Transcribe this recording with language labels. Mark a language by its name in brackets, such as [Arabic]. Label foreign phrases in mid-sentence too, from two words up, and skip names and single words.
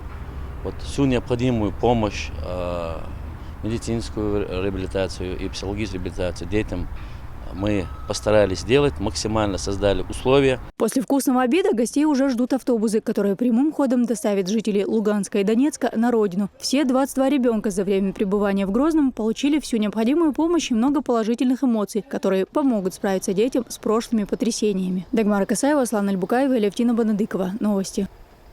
[Russian] Всю необходимую помощь, медицинскую реабилитацию и психологическую реабилитацию детям мы постарались сделать, максимально создали условия. После вкусного обеда гостей уже ждут автобусы, которые прямым ходом доставят жителей Луганска и Донецка на родину. Все 22 ребенка за время пребывания в Грозном получили всю необходимую помощь и много положительных эмоций, которые помогут справиться детям с прошлыми потрясениями. Дагмара Касаева, Аслан Альбукаева и Левтина Банадыкова. Новости.